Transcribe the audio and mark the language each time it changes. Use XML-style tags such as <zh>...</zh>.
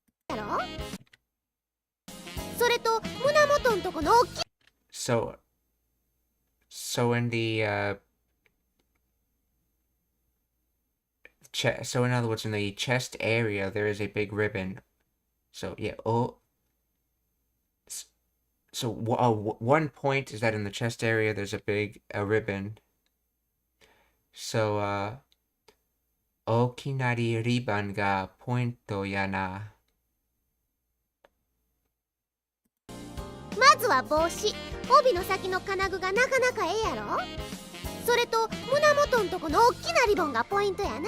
<ja>やろそれと胸元んとこの大きい</ja> <en>so in the so in other words, in the chest area there is a big ribbon. So yeah, so one point is that in the chest area there's a big ribbon.</en> <ja>So 大きなリボンがポイントやな。まずは帽子。帯の先の金具がなかなかええやろそれと胸元んとこの大きなリボンがポイントやな。</ja>